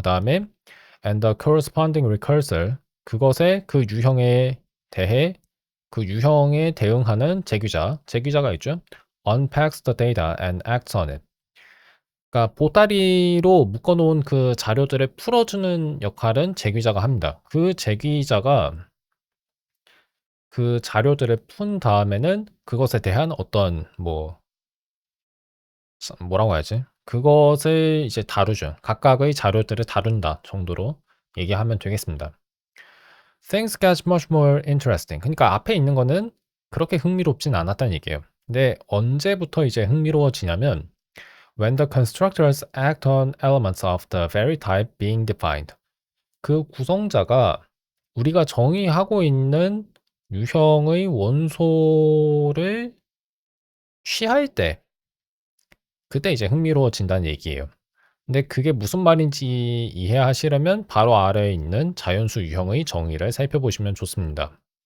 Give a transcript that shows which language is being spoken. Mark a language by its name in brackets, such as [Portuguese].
[Korean] 그 다음에 [English] and the corresponding recursor [Korean] 그것의 그 유형에 대해 그 유형에 대응하는 제귀자가 있죠. [English] unpacks the data and acts on it. [Korean] 그러니까 보따리로 묶어놓은 그 자료들을 풀어주는 역할은 제귀자가 합니다. 그 제귀자가 그 자료들을 푼 다음에는 그것에 대한 어떤 뭐라고 해야지? 그것을 이제 다루죠. 각각의 자료들을 다룬다 정도로 얘기하면 되겠습니다. [English] Things get much more interesting. [Korean] 그러니까 앞에 있는 거는 그렇게 흥미롭진 않았다는 얘기예요. 근데 언제부터 이제 흥미로워지냐면 [English] when the constructors act on elements of the very type being defined. [Korean] 그 구성자가 우리가 정의하고 있는 유형의 원소를 취할 때 그때 이제 흥미로워진다는 얘기예요. 근데 그게 무슨 말인지 이해하시려면 바로 아래에 있는 자연수 유형의 정의를 살펴보시면 좋습니다.